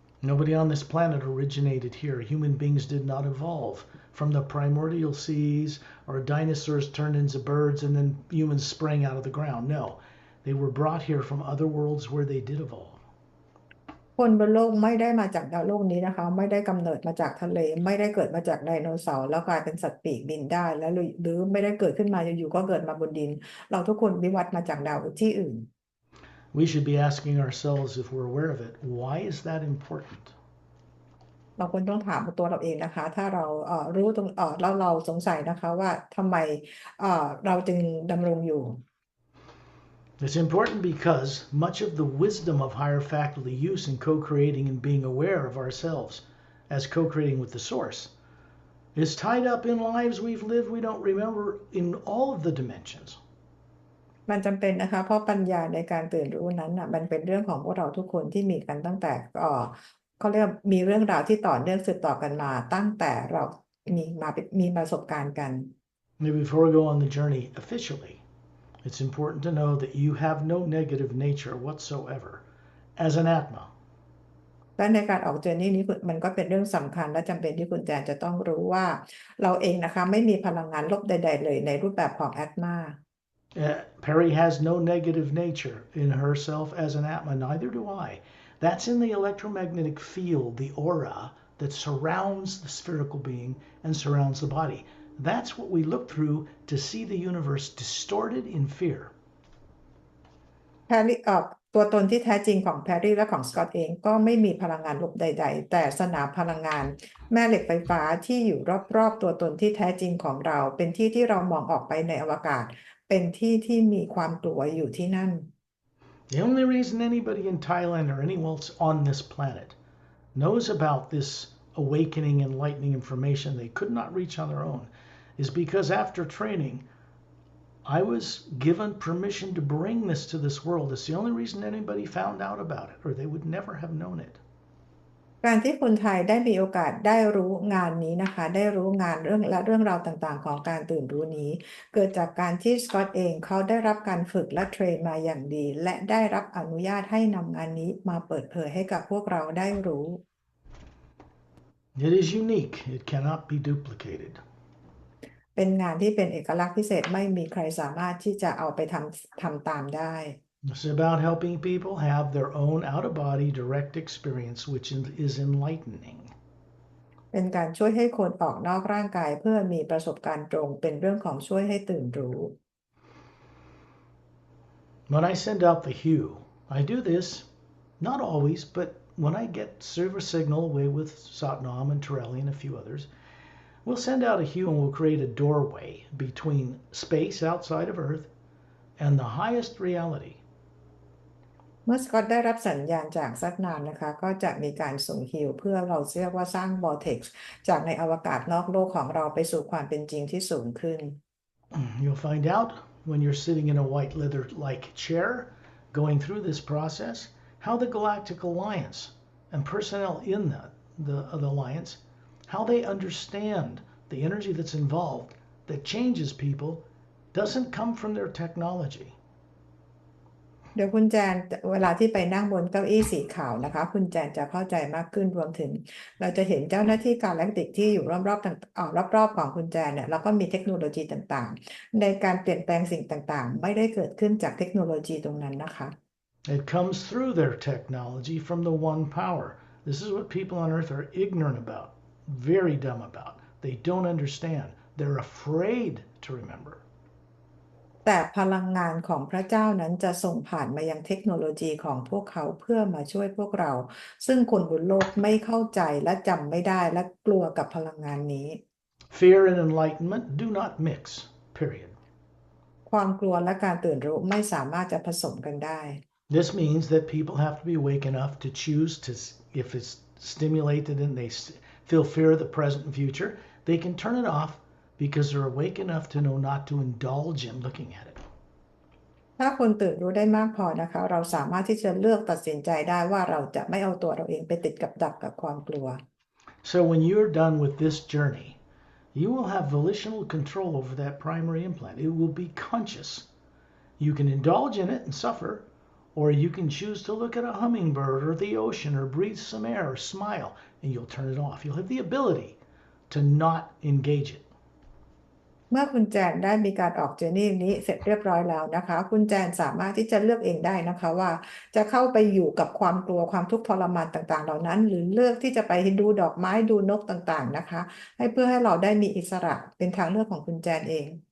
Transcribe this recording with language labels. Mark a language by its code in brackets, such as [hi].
[en] Nobody on this planet originated here. Human beings did not evolve from the primordial seas or dinosaurs turned into birds and then humans sprang out of the ground. No, they were brought here from other worlds where they did evolve. [th] คนบนโลกไม่ได้มาจากดาวโลกนี้นะคะไม่ได้กำเนิดมาจากทะเลไม่ได้เกิดมาจากไดโนเสาร์แล้วกลายเป็นสัตว์ปีกบินได้แล้วหรือไม่ได้เกิดขึ้นมาอยู่ๆก็เกิดมาบนดินเราทุกคนวิวัฒน์มาจากดาวที่อื่น [en] We should be asking ourselves, if we're aware of it, why is that important? [th] เราควรต้องถามตัวเราเองนะคะถ้าเรารู้ตรงแล้วเราสงสัยนะคะว่าทำไมเราจึงดำรงอยู่ [en] It's important because much of the wisdom of higher faculty use in co-creating and being aware of ourselves as co-creating with the source is tied up in lives we've lived we don't remember in all of the dimensions. [th] มันจำเป็นนะคะเพราะปัญญาในการตื่นรู้นั้นน่ะมันเป็นเรื่องของพวกเราทุกคนที่มีกันตั้งแต่เขาเรียกมีเรื่องราวที่ต่อเนื่องสืบต่อกันมาตั้งแต่เรามีประสบการณ์กัน [en] Maybe before we go on the journey officially, it's important to know that you have no negative nature whatsoever as an Atma. [th] และในการออกเจอร์นี่นี้มันก็เป็นเรื่องสำคัญและจำเป็นที่คุณแจนจะต้องรู้ว่าเราเองนะคะไม่มีพลังงานลบใดๆเลยในรูปแบบของแอตมา [en] Pari has no negative nature in herself as an Atma, neither do I. That's in the electromagnetic field, the aura that surrounds the spherical being and surrounds the body. That's what we look through to see the universe distorted in fear. [th] แพรรี่ตัวตนที่แท้จริงของแพรรี่และของสกอตเองก็ไม่มีพลังงานลบใดๆแต่สนามพลังงานแม่เหล็กไฟฟ้าที่อยู่รอบๆตัวตนที่แท้จริงของเราเป็นที่ที่เรามองออกไปในอวกาศเป็นที่ที่มีความกลัวอยู่ที่นั่น [en] The only reason anybody in Thailand or anyone else on this planet knows about this awakening, enlightening information they could not reach on their own is because after training, I was given permission to bring this to this world. It's the only reason anybody found out about it, or they would never have known it. [th] การที่คนไทยได้มีโอกาสได้รู้งานนี้นะคะได้รู้งานเรื่องราวต่างๆของการตื่นรู้นี้เกิดจากการที่สกอตเองเขาได้รับการฝึกและเทรนมาอย่างดีและได้รับอนุญาตให้นำงานนี้มาเปิดเผยให้กับพวกเราได้รู้ [en] It is unique. It cannot be duplicated. [th] เป็นงานที่เป็นเอกลักษณ์พิเศษไม่มีใครสามารถที่จะเอาไปทำตามได้ [en] It's about helping people have their own out-of-body direct experience, which is enlightening. [th] เป็นการช่วยให้คนออกนอกร่างกายเพื่อมีประสบการณ์ตรงเป็นเรื่องของช่วยให้ตื่นรู้ [en] When I send out the hue, I do this, not always, but when I get silver signal away with Satnam and Torelli and a few others, we'll send out a hue and we'll create a doorway between space outside of Earth and the highest reality. [th] เมื่อสกอตได้รับสัญญาณจากซักนามนะคะก็จะมีการส่งฮิวเพื่อเราเรียกว่าสร้างบอร์เท็กซ์จากในอวกาศนอกโลกของเราไปสู่ความเป็นจริงที่สูงขึ้น [en] You'll find out when you're sitting in a white leather-like chair going through this process how the Galactic Alliance and personnel in the alliance, how they understand the energy that's involved that changes people doesn't come from their technology. [th] เดี๋ยวคุณแจนเวลาที่ไปนั่งบนเก้าอี้สีขาวนะคะคุณแจนจะเข้าใจมากขึ้นรวมถึงเราจะเห็นเจ้าหน้าที่กาแล็กติกที่อยู่รอบๆต่างรอบๆของคุณแจนเนี่ยแล้วก็มีเทคโนโลยีต่างๆในการเปลี่ยนแปลงสิ่งต่างๆไม่ได้เกิดขึ้นจากเทคโนโลยีตรงนั้นนะคะ [en] It comes through their technology from the one power. This is what people on earth are ignorant about, very dumb about. They don't understand. They're afraid to remember. [th] แต่พลังงานของพระเจ้านั้นจะส่งผ่านมายังเทคโนโลยีของพวกเขาเพื่อมาช่วยพวกเรา ซึ่งคนบนโลกไม่เข้าใจและจำไม่ได้และกลัวกับพลังงานนี้ [en] Fear and enlightenment do not mix, period. [th] ความกลัวและการตื่นรู้ไม่สามารถจะผสมกันได้ [en] This means that people have to be awake enough to choose to, if it's stimulated and they feel fear of the present and future, they can turn it off because they're awake enough to know not to indulge in looking at it. [th] ถ้าคนตื่นรู้ได้มากพอนะคะเราสามารถที่จะเลือกตัดสินใจได้ว่าเราจะไม่เอาตัวเราเองไปติดกับดักกับความกลัว [en] So when you're done with this journey, you will have volitional control over that primary implant. It will be conscious. You can indulge in it and suffer, or you can choose to look at a hummingbird or the ocean or breathe some air or smile, and you'll turn it off. You'll have the ability to not engage it. [th] เมื่อคุณแจนได้มีการออกเจอร์นี่นี้เสร็จเรียบร้อยแล้วนะคะคุณแจนสามารถที่จะเลือกเองได้นะคะว่าจะเข้าไปอยู่กับความกลัวความทุกข์ทรมานต่างๆเหล่านั้นหรือเลือกที่จะไปดูดอกไม้ดูนกต่างๆนะคะเพื่อให้เราได้มีอิสระเป็นทางเลือกของคุณแจนเอง